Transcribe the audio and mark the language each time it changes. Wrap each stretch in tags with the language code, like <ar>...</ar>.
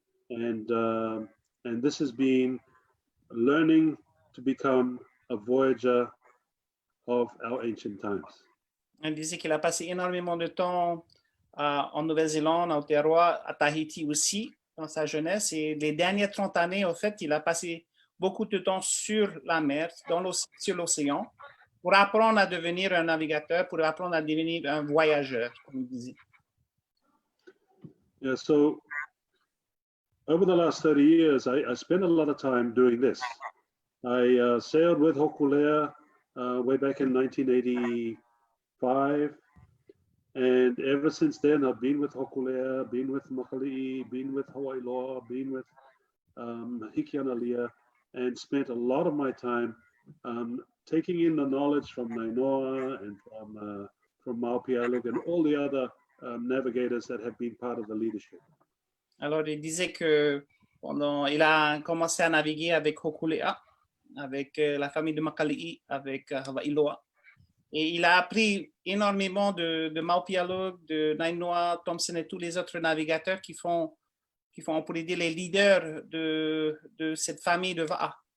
<en>And this has been learning to become a voyager of our ancient times.</en> <fr>Il disait qu'il a passé énormément de temps en Nouvelle-Zélande, à Aotearoa, à Tahiti aussi, dans sa jeunesse. Et les dernières 30 années, en fait, il a passé beaucoup de temps sur la mer, sur l'océan, pour apprendre à devenir un navigateur, pour apprendre à devenir un voyageur, comme il disait.</fr> <en>Yeah, so over the last 30 years, I spent a lot of time doing this. I sailed with Hokulea way back in 1985. And ever since then, I've been with Hokulea, been with Makali'i, been with Hawaii Law, been with Hikianalia, and spent a lot of my time taking in the knowledge from Mānoa and from Maopialug and all the other navigators that have been part of the leadership.</en> <fr>Alors, il disait que il a commencé à naviguer avec Hokulea, avec la famille de Makali'i, avec Hawaiiloa. Et il a appris énormément de Maupialo, de Nainoa, Thompson et tous les autres navigateurs qui font, on pourrait dire, les leaders de cette famille de Va'a.</fr>